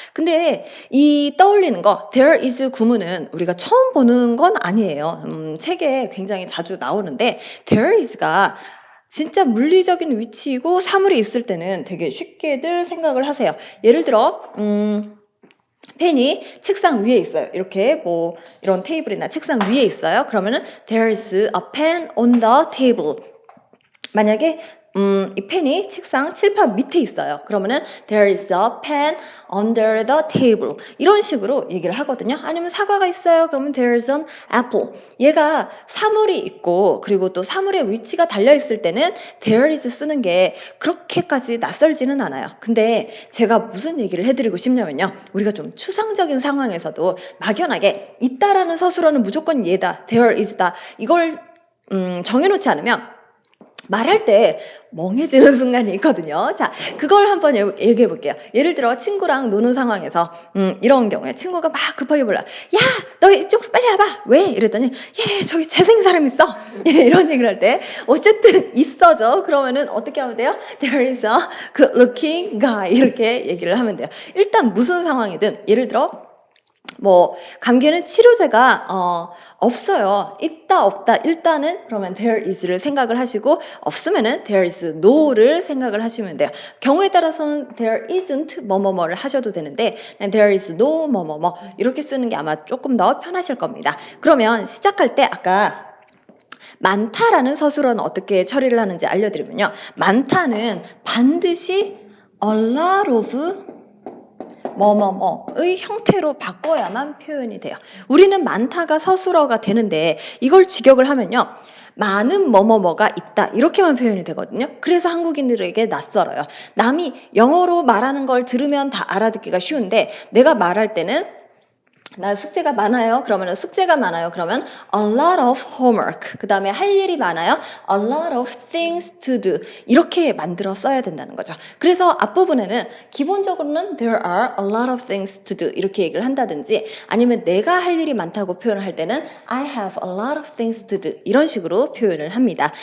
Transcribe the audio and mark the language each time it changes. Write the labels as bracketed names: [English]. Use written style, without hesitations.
[Korean] 근데 이 떠올리는 거 there is 구문은 우리가 처음 보는 건 아니에요. 책에 굉장히 자주 나오는데 there is가 진짜 물리적인 위치이고 사물이 있을 때는 되게 쉽게들 생각을 하세요. 예를 들어 펜이 책상 위에 있어요. 이렇게 뭐 이런 테이블이나 책상 위에 있어요. 그러면은 [English] there is a pen on the table. [Korean] 만약에 이 펜이 책상 칠판 밑에 있어요. 그러면은 [English] there is a pen under the table. [Korean] 이런 식으로 얘기를 하거든요. 아니면 사과가 있어요. 그러면 [English] there is an apple. [Korean] 얘가 사물이 있고 그리고 또 사물의 위치가 달려 있을 때는 there is 쓰는 게 그렇게까지 낯설지는 않아요. 근데 제가 무슨 얘기를 해드리고 싶냐면요. 우리가 좀 추상적인 상황에서도 막연하게 있다라는 서술어는 무조건 얘다. [English] there is다. [Korean] 이걸 정해놓지 않으면 말할 때 멍해지는 순간이 있거든요. 자, 그걸 한번 얘기해 볼게요. 예를 들어 친구랑 노는 상황에서 이런 경우에 친구가 막 급하게 불러. 야, 너 이쪽으로 빨리 와봐. 왜? 이랬더니 저기 잘생긴 사람 있어. 이런 얘기를 할 때 어쨌든 있어죠. 그러면은 어떻게 하면 돼요? [English] There is a good looking guy [Korean] 이렇게 얘기를 하면 돼요. 일단 무슨 상황이든 예를 들어 뭐 감기에는 치료제가 없어요. 있다 없다 일단은 그러면 there is를 생각을 하시고 없으면은 [English] there is no [Korean] 를 생각을 하시면 돼요. 경우에 따라서는 [English] there isn't [Korean] 뭐뭐뭐를 하셔도 되는데 그냥 [English] there is no [Korean] 뭐뭐뭐 이렇게 쓰는 게 아마 조금 더 편하실 겁니다. 그러면 시작할 때 아까 많다라는 서술어는 어떻게 처리를 하는지 알려드리면요. 많다는 반드시 a lot of 뭐뭐뭐의 형태로 바꿔야만 표현이 돼요. 우리는 많다가 서술어가 되는데 이걸 직역을 하면요. 많은 뭐뭐뭐가 있다 이렇게만 표현이 되거든요. 그래서 한국인들에게 낯설어요. 남이 영어로 말하는 걸 들으면 다 알아듣기가 쉬운데 내가 말할 때는 나 숙제가 많아요. 그러면 숙제가 많아요. 그러면 [English] a lot of homework. [Korean] 그 다음에 할 일이 많아요. [English] a lot of things to do. [Korean] 이렇게 만들어 써야 된다는 거죠. 그래서 앞부분에는 기본적으로는 [English] there are a lot of things to do [Korean] 이렇게 얘기를 한다든지 아니면 내가 할 일이 많다고 표현을 할 때는 [English] I have a lot of things to do [Korean] 이런 식으로 표현을 합니다.